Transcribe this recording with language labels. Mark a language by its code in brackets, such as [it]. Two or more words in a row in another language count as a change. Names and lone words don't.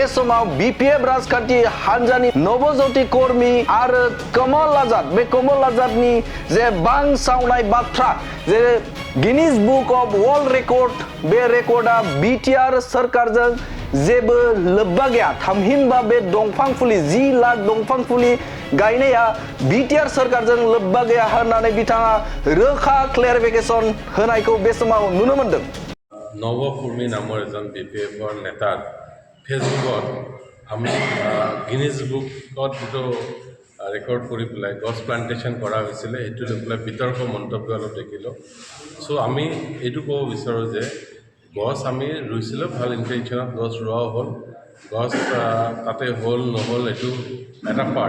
[brx] समाव बिपिएफ राजखान्थि हान्जानि नवजौति कर्मी आरो कमल आजादनि जे बांसावनाय बाथ्रा जे गिनीज बुक अफ वर्ल्ड रेकर्ड बे रेकर्डआ बिटिआर सरकारजों जेबो लोब्बा गैया थामहिनबा बे दंफां फुलि 10 लाख दंफां फुलि गायनाया बिटिआर सरकारजों लोब्बा गैया होननानै बिथाङा रोखा क्लेरिफिकेसन होनायखौ बे समाव नुनो मोन्दों। [as] নৱকুৰ্মী নামৰ এজন BPF-ৰ নেতাৰ ফেচবুকত আমি গিনিজ বুকত যিটো ৰেকৰ্ড কৰি পেলাই গছ প্লান্টেশ্যন কৰা হৈছিলে সেইটো লৈ পেলাই বিতৰ্ক মন্তব্য অলপ দেখিলোঁ। চ' আমি এইটো ক'ব বিচাৰোঁ যে গছ আমি ৰুইছিলোঁ, ভাল ইণ্টেনশ্যনত গছ ৰোৱাও হ'ল, গছ তাতে হ'ল নহ'ল এইটো এটা পাৰ্ট।